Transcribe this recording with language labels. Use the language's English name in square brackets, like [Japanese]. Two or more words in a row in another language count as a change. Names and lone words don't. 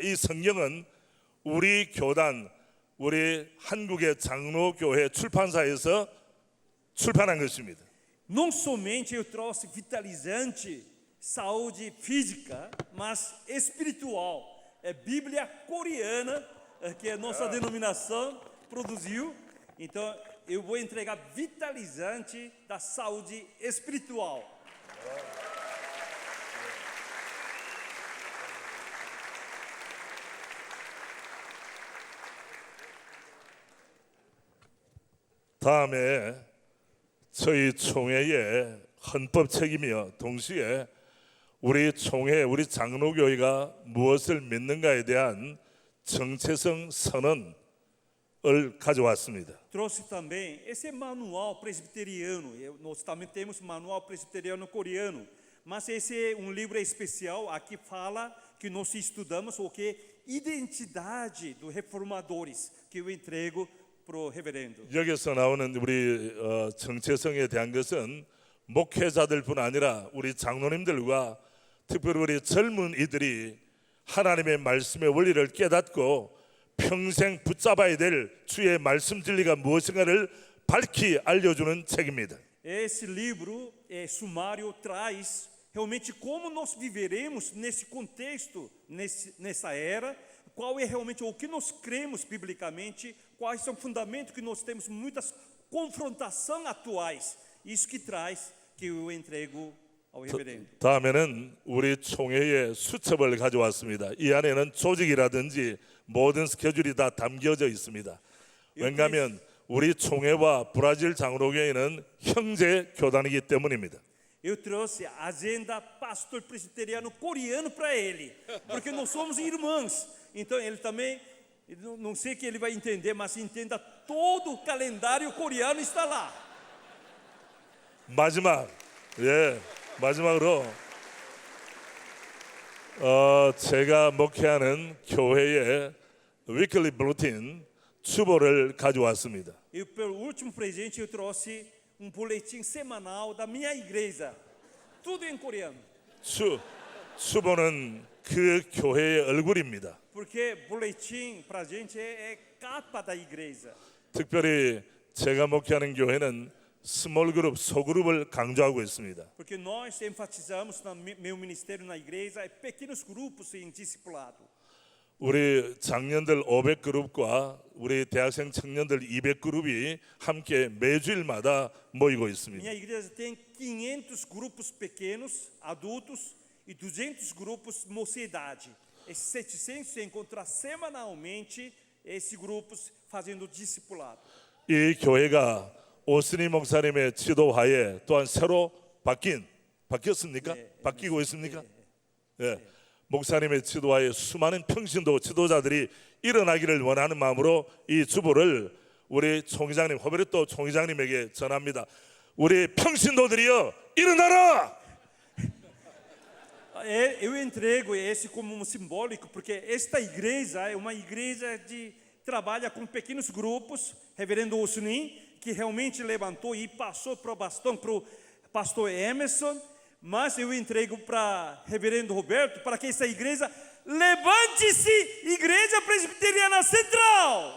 [Korean] 이 성경은 우리 교단, 우리 한국의 장로교회 출판사에서 출판한 것입니다. [Portuguese] Não somente eu trouxe vitalizante, saúde física, mas espiritual. É Bíblia coreana, que a nossa denominação produziu. Então, eu vou entregar vitalizante da saúde espiritual. [Korean] 다음에 저희 총회의 헌법 책임이며 동시에 우리 총회, 우리 장로교회가 무엇을 믿는가에 대한 정체성 선언을 가져왔습니다. [Portuguese] Trouxe também esse manual presbiteriano. Nós também temos manual presbiteriano coreano, mas esse é livro especial. Aqui fala que nós estudamos o que identidade dos reformadores que eu entrego pro reverendo. [Korean] 여기서 나오는 우리 정체성에 대한 것은 목회자들뿐 아니라 우리 장로님들과 특별히 우리 젊은 이들이 하나님의 말씀의 원리를 깨닫고 평생 붙잡아야 될 주의 말씀 진리가 무엇인가를 밝히 알려주는 책입니다. [Portuguese] Esse livro sumário traz realmente como nós viveremos nesse contexto, nessa era, qual é realmente o que nós cremos biblicamente, quais são os fundamentos que nós temos muitas confrontações atuais. Isso que traz que eu entrego ao reverendo. [Korean] 다음에는 우리 총회의 수첩을 가져왔습니다. 이 안에는 조직이라든지 모든 스케줄이 다 담겨져 있습니다. 왜냐하면 우리 총회와 브라질 장로교회는 형제 교단이기 때문입니다. [Portuguese] Eu trouxe a agenda pastor presbiteriano coreano para ele, porque nós somos irmãos. Então ele também, não sei que ele vai entender, mas entenda todo o calendário coreano está lá. [Korean] 마지막으로 제가 목회하는 교회의 [English] weekly bulletin [Korean] 추보를 가져왔습니다. [Portuguese] E pelo último presente eu trouxe boletim semanal da minha igreja, tudo em coreano. [Korean] 추보는 그 교회의 얼굴입니다. [Portuguese] Porque boletim para a gente é capa da igreja. [Korean] 특별히 제가 목회하는 교회는 [English] small group, [Korean] 소그룹을 강조하고 있습니다. [Portuguese] Porque nós enfatizamos no meu ministério na igreja pequenos grupos em discipulado. [Korean] 우리 장년들 500그룹과 우리 대학생 청년들 200그룹이 함께 매주일마다 모이고 있습니다. [Portuguese] Minha igreja tem 500 grupos pequenos, adultos, e 200 grupos mocidade. Esses 700 se encontram semanalmente esses grupos fazendo discipulado. [Korean] 이 교회가 오스니 목사님의 지도하에 또한 새로 바뀌었습니까? 바뀌고 있습니까? 예. 목사님의 지도하에 수많은 평신도 지도자들이 일어나기를 원하는 마음으로 이 주보를 우리 총회장님, 호베르토 총회장님에게 전합니다. 우리 평신도들이여 일어나라! [Portuguese] Eu entrego esse como um simbólico, porque esta igreja é uma igreja que trabalha com pequenos grupos. Reverendo Osni, que realmente levantou e passou para o bastão para o pastor Emerson. Mas eu entrego para Reverendo Roberto para que essa igreja levante-se, Igreja Presbiteriana Central.